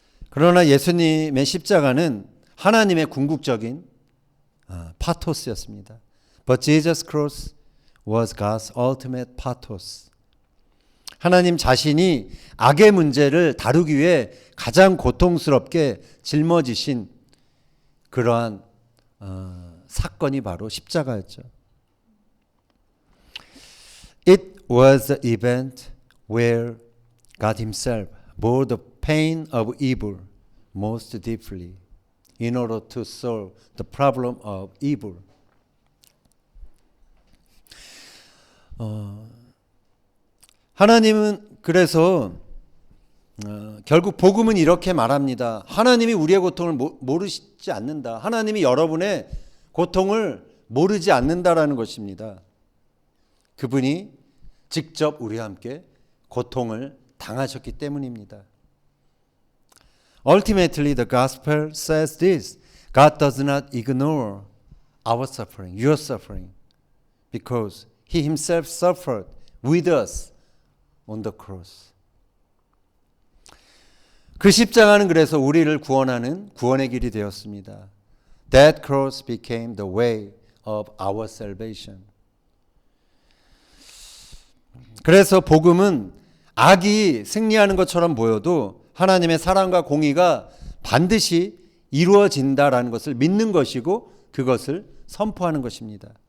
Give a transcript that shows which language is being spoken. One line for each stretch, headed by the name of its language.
Korean: 그러나 예수님의 십자가는 하나님의 궁극적인 파토스였습니다.
English: But Jesus' cross was God's ultimate pathos.
Korean: 하나님 자신이 악의 문제를 다루기 위해 가장 고통스럽게 짊어지신 그러한 사건이 바로 십자가였죠.
English: It was the event where God Himself bore the pain of evil most deeply in order to solve the problem of evil.
Korean: 하나님은 그래서 결국 복음은 이렇게 말합니다. 하나님이 우리의 고통을 모르시지 않는다. 하나님이 여러분의 고통을 모르지 않는다라는 것입니다. 그분이 직접 우리와 함께 고통을 당하셨기 때문입니다.
English: Ultimately, the gospel says this. God does not ignore our suffering, your suffering, because He Himself suffered with us on the cross.
Korean: 그 십자가는 그래서 우리를 구원하는 구원의 길이 되었습니다.
English: That cross became the way of our salvation.
Korean: 그래서 복음은 악이 승리하는 것처럼 보여도 하나님의 사랑과 공의가 반드시 이루어진다라는 것을 믿는 것이고 그것을 선포하는 것입니다.